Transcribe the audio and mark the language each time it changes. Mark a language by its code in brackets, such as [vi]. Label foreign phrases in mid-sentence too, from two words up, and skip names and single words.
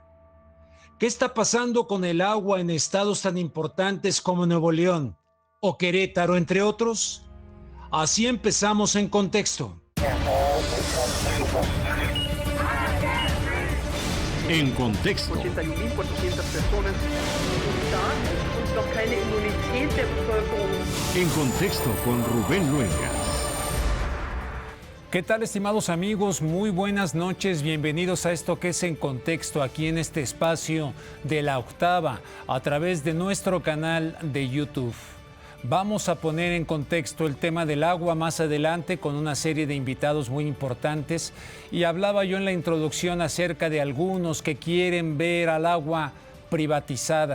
[es] ¿Qué está pasando con el agua en estados tan importantes como Nuevo León o Querétaro, entre otros? Así empezamos en contexto. En contexto. [de] 81.400 personas und noch keine Immunität der Bevölkerung. [es] En contexto con Rubén Luengas. ¿Qué tal, estimados amigos? Muy buenas noches, bienvenidos a esto que es En Contexto, aquí en este espacio de la octava, a través de nuestro canal de YouTube. Vamos a poner en contexto el tema del agua más adelante con una serie de invitados muy importantes, y hablaba yo en la introducción acerca de algunos que quieren ver al agua privatizada.